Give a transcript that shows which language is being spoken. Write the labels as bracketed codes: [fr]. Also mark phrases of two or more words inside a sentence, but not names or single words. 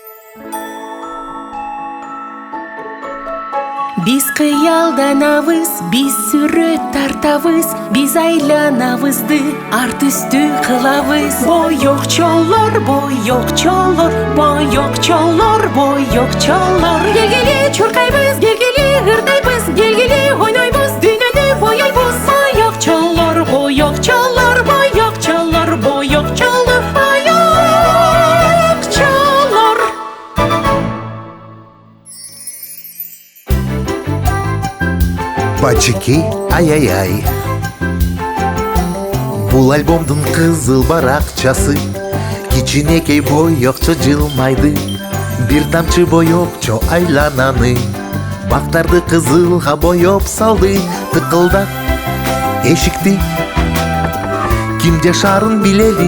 [ky] Биз кыялданабыз, биз сүрөт тартабыз, биз айланабызды арт үстү кылабыз. Боёкчолор, боёкчолор, боёкчолор, боёкчолор. Келгиле чуркайбыз, келгиле ырдайбыз, келгиле ойнойбуз, дүйнөнү боёйбуз. Боёкчолор, боёкчолор, боёкчолор, боёкчолор, боёкчолор. Бачики ай-ай-ай. Бул альбомдун кызыл баракчасы, кичинекей боёкчо жылмайды. Бир тамчы боёкчо айлананы, бактарды кызылга боёп салды. Тыкылдап эшикти ким жашарын билели.